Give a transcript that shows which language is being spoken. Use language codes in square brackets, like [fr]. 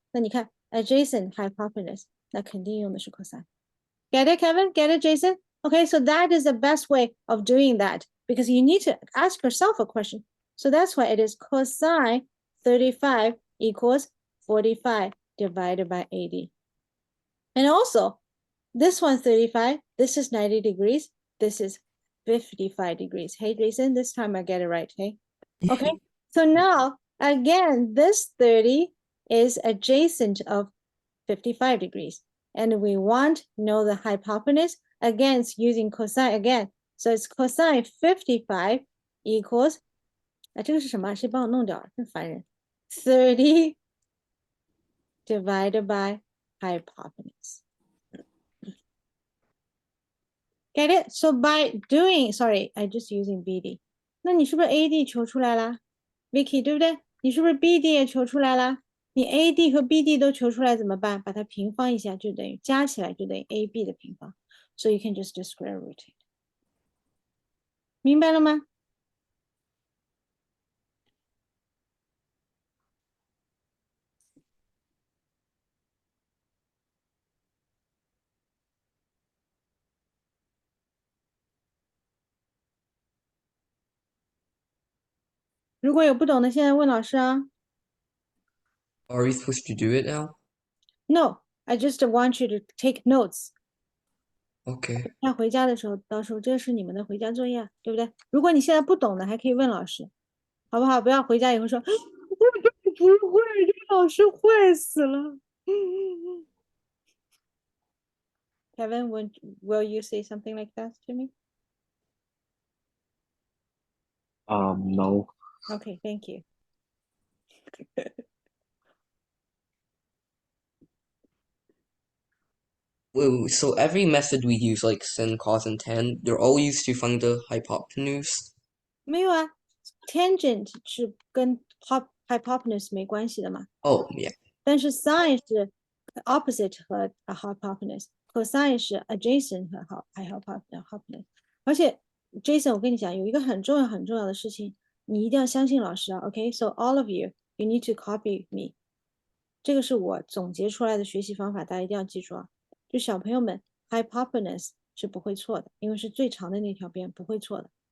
[zh] 那你看 adjacent hypotenuse， 那肯定用的是 cosine。 [en] Get it, Kevin? Get it, Jason? Okay, so that is the best way of doing that because you need to ask yourself a question. So that's why it is cosine 35 equals 45 divided by 80. And also, this one 35, this is 90 degrees, this is 55 degrees. Hey, Jason, this time I get it right, hey? Okay, so now, again, this 30 is adjacent of 55 degrees. And we want to know the hypotenuse, again, it's using cosine again. So it's cosine 55 equals, [zh] 这个是什么？谁帮我弄掉了？真烦人。 [en] 30 divided by hypotenuse. Get it? So by doing, sorry, I just using BD. [zh] 那你是不是 AD 求出来啦 ？Vicky 对不对？你是不是 BD 也求出来啦？你 AD 和 BD 都求出来怎么办？把它平方一下就等于加起来就等于 AB 的平方。 [en] So you can just do square root it. [zh] 明白了吗？如果有不懂的，现在问老师啊。 [en] Are we supposed to do it now? No, I just want you to take notes. Okay. [zh] 那回家的时候，到时候这是你们的回家作业，对不对？如果你现在不懂的，还可以问老师，好不好？不要回家以后说，我这不会，这个老师坏死了。 [en] Kevin, will you say something like that to me? No. Okay, thank you. Wait, so every method we use, like sin, cos, and tan, they're all used to find the hypotenuse? [zh] 没有啊 ，tangent 是跟 hypotenuse 没关系的嘛。 [en] Oh, yeah. [zh] 但是 sine 是 opposite 和 hypotenuse，cosine 是 adjacent 和 hypotenuse。而且 Jason， 我跟你讲，有一个很重要的事情，你一定要相信老师啊。 [en] OK，so all of you need to copy me。 [zh] 这个是我总结出来的学习方法，大家一定要记住啊。就小朋友们 hypotenuse 是不会错的，因为是最长的那条边，不会错的。